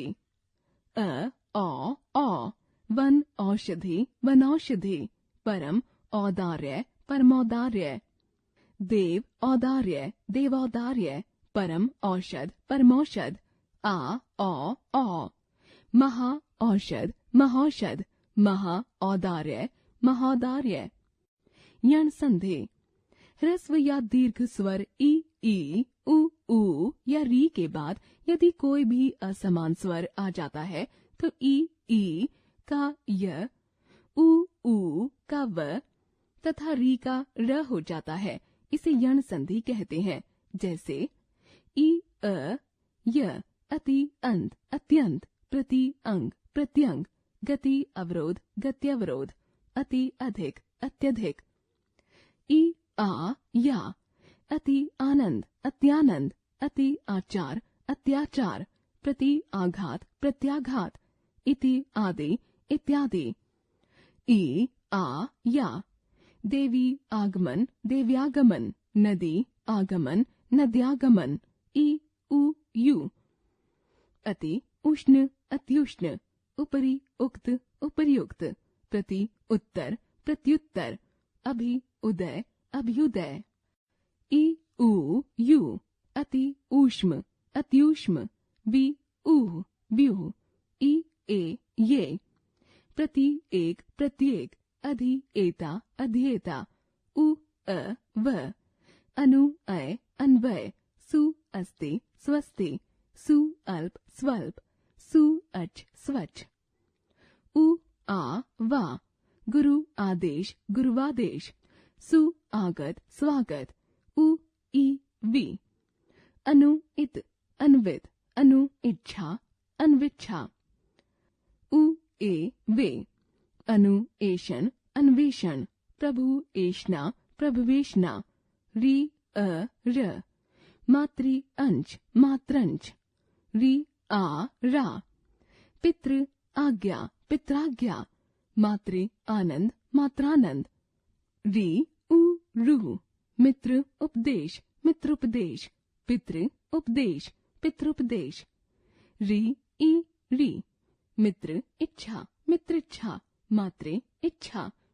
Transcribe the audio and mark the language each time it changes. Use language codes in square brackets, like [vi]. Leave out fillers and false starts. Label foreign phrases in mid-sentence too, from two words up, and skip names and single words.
[hi] अ औ, वन औषधि वनौषधि, परम औदार्य परमौदार्य, देव औदार्य देवौदार्य, परम औषध परमौषध। आ औ, महा औषध महौषध, महा औदार्य महौदार्य। यण संधि, ह्रस्व या दीर्घ स्वर ई उ या री के बाद यदि कोई भी असमान स्वर आ जाता है तो ई का य, उ का व तथा री का र हो जाता है। इसे यण संधि कहते हैं। जैसे ई अ य, अति अंत अत्यंत, प्रति अंग प्रत्यंग, गति अवरोध गत्यवरोध, अति अधिक अत्यधिक। ई आ या, अति आनंद अत्यानंद, अति आचार अत्याचार, प्रति आघात प्रत्याघात, इति आदि इत्यादि। ई आ या, देवी आगमन देव्यागमन, नदी आगमन नद्यागमन। ई उ यू, अति उष्ण अत्युष्ण, उपरि उक्त उपर्युक्त, प्रति उत्तर प्रत्युत्तर, अभि उदय अभ्युदय। ई उ यू, अति ऊष्म अत्यूष्म, वि ऊह व्यूह। ई ए ये, प्रति एक प्रत्येक, अधि एता अध्येता। उ अ व, अनु अय अन्वय, सु अस्ते स्वस्ते, सु अल्प स्वल्प, सु अच स्वच्छ। उ आ वा, गुरु आदेश गुरुवादेश, सु आगत स्वागत, उ ई वी। अनु इत अन्वित, अनु इच्छा अन्विच्छा। उ ए वे, अनु एशन अन्वेषण, प्रभु एषणा प्रभवेशना। री अ र, मातृ अंश मात्रंश, री आ रा। पितृ आज्ञा पित्राज्ञा, मातृ आनंद मात्रानंद। री उ रू, मित्र उपदेश मित्रोपदेश, पितृ उपदेश पितृपदेश। री ई री, मित्र इच्छा मित्रिच्छा, मातृ इच्छा